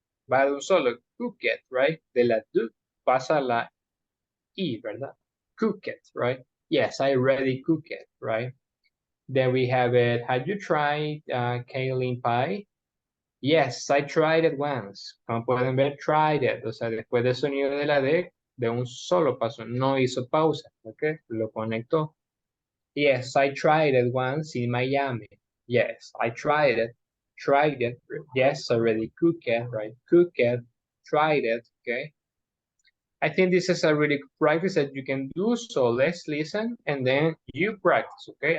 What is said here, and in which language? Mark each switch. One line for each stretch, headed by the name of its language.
Spanish: Va de un solo, cook it, right? De la D pasa la I, ¿verdad? Cook it, right?
English: Yes, I already cook it, right? Then we have it, have you tried kaolin pie? Yes, I tried it once.
Spanish: Como pueden ver,
English: tried it.
Spanish: O sea, después del sonido de la D, de un solo paso, no hizo pausa, ¿ok? Lo conectó.
English: Yes, I tried it once in Miami. Yes, I tried it. tried it. Yes, already cooked it, right? Cooked it, tried it, okay? I think this is a really good practice that you can do. So let's listen and then you practice, okay?